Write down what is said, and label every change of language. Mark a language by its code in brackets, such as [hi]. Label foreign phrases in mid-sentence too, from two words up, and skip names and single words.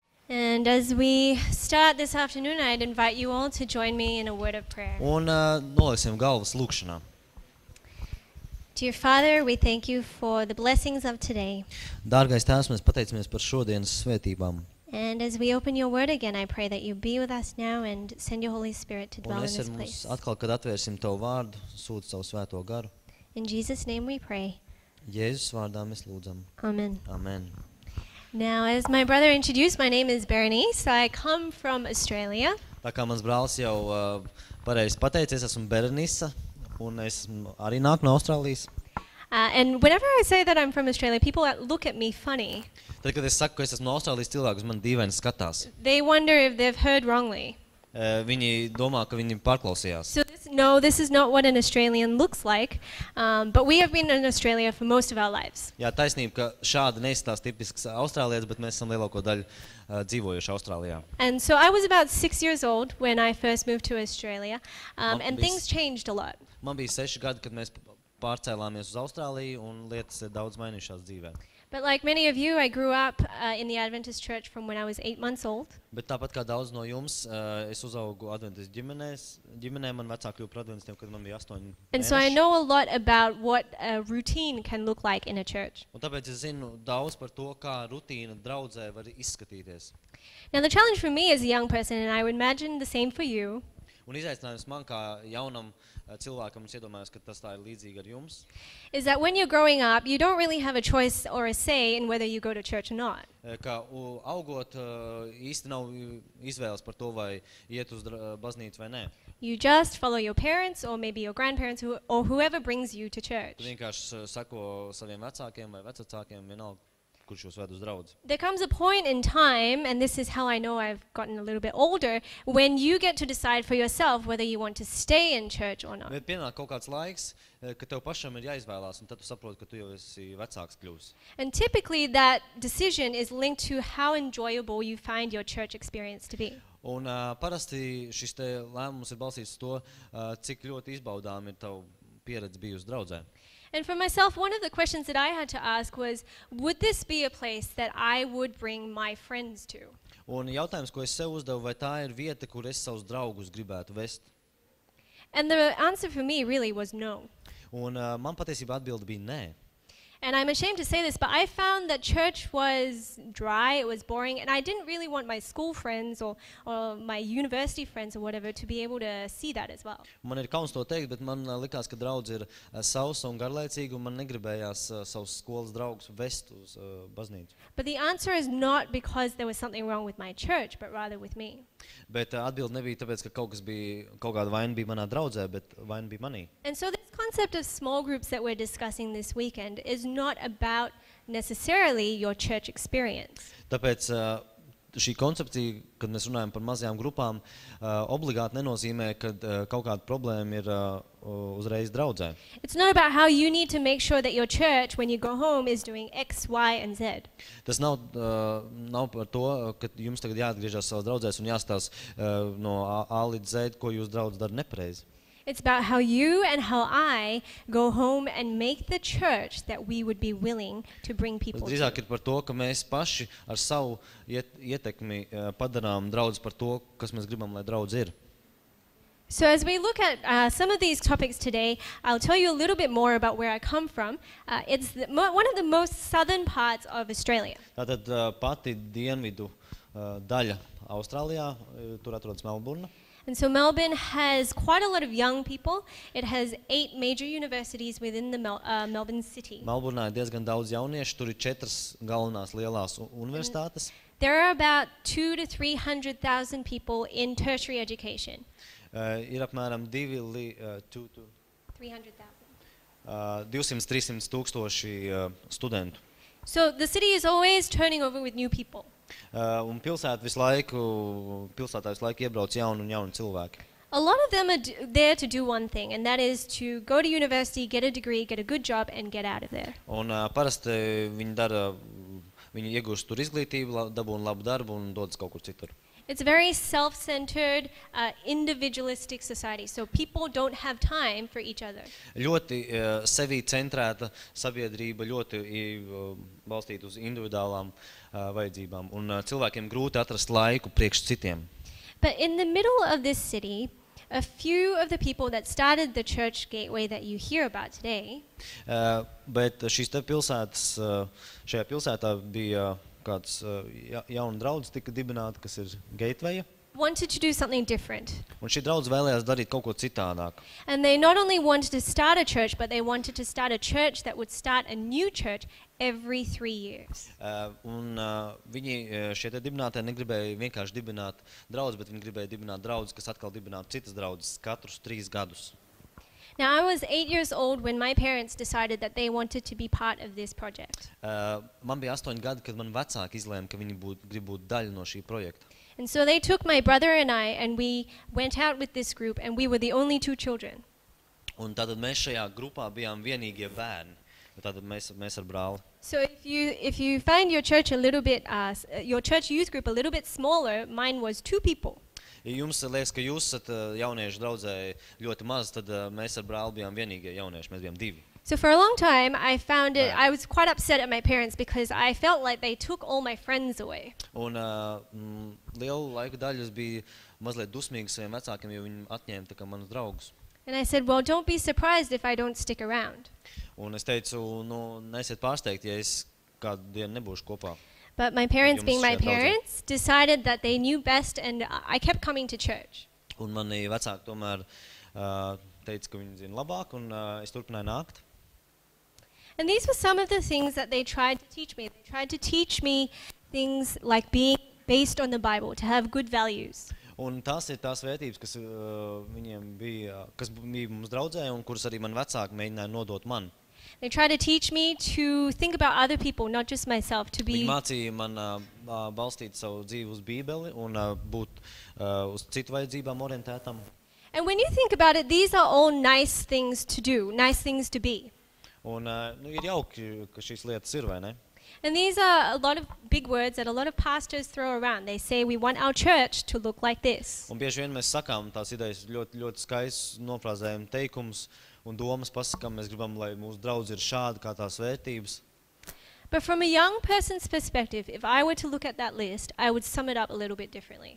[en] And as we start this afternoon, I'd invite you all to join me in a word of prayer. [lv] Un noliksim galvas lūkšanā. [en] Dear Father, we thank you for the blessings of today. [lv] Dārgais Tēvs, mēs pateicamies par šodienas svētībām. [en] And as we open your word again, I pray that you be with us now and send your Holy Spirit to dwell [lv] Un [en] in [lv] es [en] this [lv] ar mums [en] place. [lv] atkal, kad atvērsim Tavu vārdu, sūti savu svēto garu. [en] In Jesus' name we pray. [lv] Jēzus vārdā mēs lūdzam. [en] Amen. [lv] Amen. [en] Now, as my brother introduced, my name is Berenisa. I come from Australia. [lv] Tā kā mans brālis jau pareizi pateicis, esmu Berenisa, un es arī nāku no Austrālijas. [en] And whenever I say that I'm from Australia, people look at me funny. [lv] Tad, kad es saku, ka es esmu no Austrālijas, cilvēki uz mani dīvaini skatās. [en] They wonder if they've heard wrongly. [lv] Viņi domā, ka viņi pārklausījās. [en] So this is not what an Australian looks like, but we have been in Australia for most of our lives. [lv] Jā, taisnība, ka šādi neizstās tipisks austrālietis, bet mēs esam lielāko daļu dzīvojuši Austrālijā. [en] And so I was about 6 years old when I first moved to Australia, and things changed a lot. [lv] Man bija 6 gadi, kad mēs pārcēlāmies uz Austrāliju, un lietas ir daudz mainījušās dzīvē. [en] But like many of you, I grew up in the Adventist church from when I was 8 months old. [lv] Bet tāpat kā daudz no jums, es uzaugu Adventistu ģimenē, man vecāki kļuva par adventistiem, kad man bija 8 [en] And so I [lv] mēneši. [en] know a lot about what a routine can look like in a church. [lv] Un tāpēc es zinu daudz par to, kā rutīna draudzē var izskatīties. [en] Now the challenge for me as a young person, and I would imagine the same for you, [lv] Un izaicinājums man kā jaunam cilvēkam, es iedomājos, ka tas tā ir līdzīgi ar jums, [en] is that when you're growing up, you don't really have a choice or a say in whether you go to church or not. [lv] ka augot īsti nav izvēles par to, vai iet uz baznīcu vai nē. [en] You just follow your parents or maybe your grandparents or whoever brings you to [lv] Tu [en] church. [lv] vienkārši seko saviem vecākiem vai vecākiem, vienalga, kurš jūs ved uz draudzi. [en] There comes a point in time, and this is how I know I've gotten a little bit older, when you get to decide for yourself whether you want to stay in church or not. [lv] Bet pienāk kaut kāds laiks, ka tev pašam ir jāizvēlās, un tad tu saproti, ka tu jau esi vecāks kļūs. [en] And typically that decision is linked to how enjoyable you find your church experience to be. [lv] Un parasti šis te lēmums ir balstīts uz to, cik ļoti izbaudām ir tavu pieredze bijusi draudzē. [en] And for myself, one of the questions that I had to ask was, would this be a place that I would bring my friends to? [lv] Un jautājums, ko es sev uzdevu, vai tā ir vieta, kur es savus draugus gribētu vest? [en] And the answer for me really was no. [lv] Un man patiesībā atbilde bija nē. [en] And I'm ashamed to say this, but I found that church was dry, it was boring, and I didn't really want my school friends or my university friends or whatever to be able to see that as well. [lv] Man ir kauns to teikt, bet man likās, ka draudze ir sausa un garlaicīga, un man negribējās savus skolas draugus vest uz baznīcu. [en] But the answer is not because there was something wrong with my church, but rather with me. [lv] Bet atbilde nebija tāpēc, ka kaut kāda vaina bija manā draudzē, bet vaina bija manī. [en] And so this concept of small groups that we're discussing this weekend is not about necessarily your church experience. [lv] Tāpēc šī koncepcija, kad mēs runājam par mazajām grupām, obligāti nenozīmē, ka kaut kāda problēma ir uzreiz draudzē. [en] It's not about how you need to make sure that your church, when you go home, is doing X, Y, and Z. [lv] Tas nav par to, ka jums tagad jāatgriežas savās draudzēs un jāstās no A līdz Z, ko jūs draudz dara nepareizi. [en] It's about how you and how I go home and make the church that we would be willing to bring people [lv] Tas [en] to. [lv] drīzāk ir par to, ka mēs paši ar savu ietekmi padarām draudzi par to, kas mēs gribam, lai draudz ir. [en] So as we look at some of these topics today, I'll tell you a little bit more about where I come from. It's one of the most southern parts of Australia. [lv] Tātad pati dienvidu daļa Austrālijā, tur atrodas Melburna. [en] And so Melbourne has quite a lot of young people. It has 8 major universities within the Melbourne city. [lv] Melburnā ir diezgan daudz jauniešu, tur ir 4 galvenās lielās universitātes. [en] There are about 200,000 to 300,000 people in tertiary education. [lv] Ir apmēram 200–300 tūkstoši studentu. [en] So the city is always turning over with new people. [lv] Un pilsētā visu laiku iebrauc jauni un jauni cilvēki. [en] A lot of them are there to do one thing, and that is to go to university, get a degree, get a good job, and get out of there. [lv] Un parasti viņi iegūst tur izglītību, dabūna labu darbu un dodas kaut kur citur. [en] It's a very self-centered, individualistic society. So people don't have time for each other. [lv] Ļoti sevī centrēta sabiedrība, ļoti balstīta uz individuālām vajadzībām. Un cilvēkiem grūti atrast laiku priekš citiem. [en] But in the middle of this city, a few of the people that started the church gateway that you hear about today, [lv] Bet šīs te pilsētas, šajā pilsētā bija kāds jauna draudze tika dibināta, kas ir Geitveja. [en] wanted to do something different. [lv] Un šī draudze vēlējās darīt kaut ko citādāk. [en] And they not only wanted to start a church, but they wanted to start a church that would start a new church every 3 years. [lv] Viņi šie te dibinātāji negribēja vienkārši dibināt draudzi, bet viņi gribēja dibināt draudzi, kas atkal dibinātu citas draudzes katrus 3 gadus. [en] Now, I was 8 years old when my parents decided that they wanted to be part of this project. [lv] Man bija 8 gadi, kad man vecāki izlēma, ka viņi grib būt daļa no šī projekta. [en] And so they took my brother and I, and we went out with this group, and we were the only 2 children. [lv] Un tātad mēs šajā grupā bijām vienīgie bērni. Tātad mēs ar brāli. [en] So if you find your church a little bit, your church youth group a little bit smaller, mine was 2 people. [lv] Ja jums liekas, ka jūs esat jauniešu draudzē ļoti maz, tad mēs ar brāli bijām vienīgie jaunieši, mēs bijām 2. [en] So for a long time, I found it, I was quite upset at my parents because I felt like they took all my friends away. [lv] Un lielu laika daļu es biju mazliet dusmīgs saviem vecākiem, jo viņi atņēma tā kā manus draugus. [en] And I said, well, don't be surprised if I don't stick around. [lv] Un es teicu, neesiet pārsteigti, ja es kādu dienu nebūšu kopā. [en] But my parents, being my parents, decided that they knew best, and I kept coming to church. [lv] Un mani vecāki tomēr teica, ka viņi zina labāk, un es turpināju nākt. [en] And these were some of the things that they tried to teach me. They tried to teach me things like being based on the Bible, to have good values. [lv] Un tās ir tās vērtības, kas viņiem bija, kas bija mums draudzē, un kuras arī man vecāki mēģināja nodot man. [en] They tried to teach me to think about other people, not just myself, to be... [lv] Viņi mācīja man balstīt savu dzīvi uz Bībeli un būt uz citu vajadzībām orientētam. [en] And when you think about it, these are all nice things to do, nice things to be. [lv] Un ir jauki, ka šīs lietas ir, vai ne? [en] And these are a lot of big words that a lot of pastors throw around. They say we want our church to look like this. [lv] Un bieži vien mēs sakām tās idejas ļoti, ļoti skaists, nofrāzējam teikums un domas pasakām, mēs gribam, lai mūsu draudz ir šāda kā tās vērtības. [en] But from a young person's perspective, if I were to look at that list, I would sum it up a little bit differently.